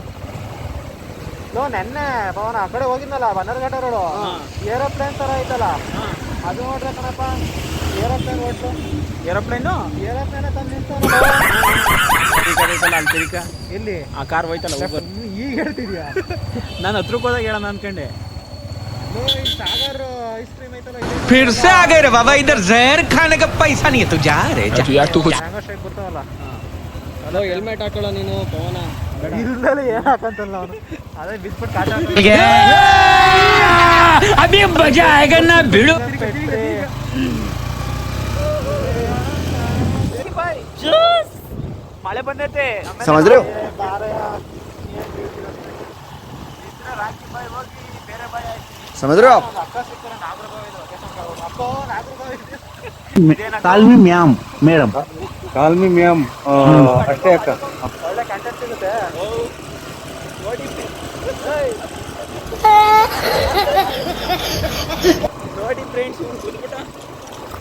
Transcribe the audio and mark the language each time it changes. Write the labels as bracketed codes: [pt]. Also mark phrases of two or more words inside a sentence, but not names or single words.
[kn] ನೆನ್ನೆ ಪವನ ಆ ಕಡೆ ಹೋಗಿದ್ನಲ್ಲ, ಬನ್ನರ್ಘಟ್ಟ ರೋಡು. ಏರೋಪ್ಲೇನ್ ಥರ ಐತಲ್ಲ, ಅದು ನೋಡ್ರೆ ಕಣಪ್ಪ. ಏರೋಪ್ಲೇನ್ ಹೋಟ್ಲು. ಏರೋಪ್ಲೇನು ಏರೋಪ್ಲೇನೇ ತಂದು ನಿಂತಲ್ಲ. ಎಲ್ಲಿ ಆ ಕಾರ್ ಹೋಯ್ತಲ್ಲ, ಈಗ ಹೇಳ್ತಿದ್ಯಾ? ನಾನು ಹತ್ರಕ್ಕೆ ಹೋದಾಗ ಹೇಳೋಣ ಅನ್ಕೊಂಡೆ. [hi] सागर आइसक्रीम है तो फिर से आ गए रे बाबा, इधर जहर खाने का पैसा नहीं है, तू जा रे यार तू कुछ [en] mango shake [kn] ಬರ್ತಾವಲ್ಲ. ಹಲೋ, ಹೆಲ್ಮೆಟ್ ಹಾಕೊಳ್ಳೋ ನೀನು ಪವನ. ಇಲ್ಲಲ್ಲ, ಏನು ಹಾಕಂತಲ್ಲ ಅವನು. ಅದೇ ಬಿಸ್ಬಿಟ್ಟು ಕಾಟ [hi] अभी मजा आएगा ना भिड़ो. [kn] ಮಳೆ ಬಂದೈತೆ. [hi] समझ रहे हो? समझ रहे हो आप? [en] call me ma'am madam. call me ma'am [kn] ಅಷ್ಟೇ ಅಕ್ಕ. ಒಳ್ಳೆ ಕಂಟೆಂಟ್ ಸಿಗುತ್ತೆ. ನೋಡಿ ಫ್ರೆಂಡ್ಸ್, ಇವ್ನು ಕುದ್ಬಿಟ್ಟ.